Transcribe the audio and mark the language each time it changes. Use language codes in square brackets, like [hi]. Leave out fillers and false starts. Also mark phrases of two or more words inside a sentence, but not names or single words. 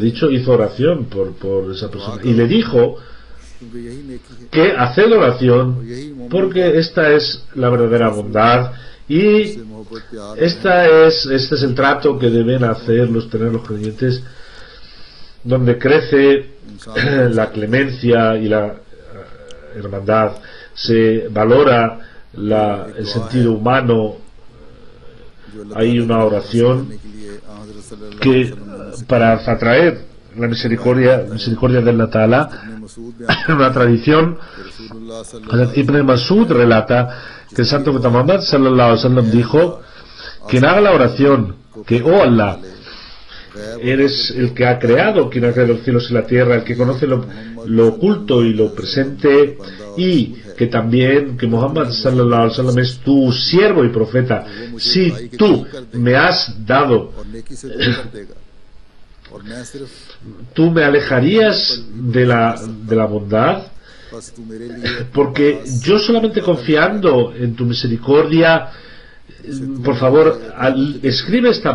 [es] dicho, hizo oración por esa persona, y le dijo que haced oración, porque esta es la verdadera bondad, y este es el trato que deben tener los creyentes, donde crece la clemencia y la hermandad, se valora el sentido humano. Hay una oración que para atraer la misericordia de [ar] الله تعالى, [es] una tradición, Ibn Masud relata que el santo profeta Muhammad [ar] صلى الله عليه وسلم [es] dijo, quien haga la oración que, oh Allah, eres el que ha creado, quien ha creado los cielos y la tierra, el que conoce lo oculto y lo presente, y que también que Muhammad [ar] صلى الله عليه وسلم [es] es tu siervo y profeta, si tú me has dado, tú me alejarías de la bondad, porque yo solamente confiando en tu misericordia, por favor, escribe esta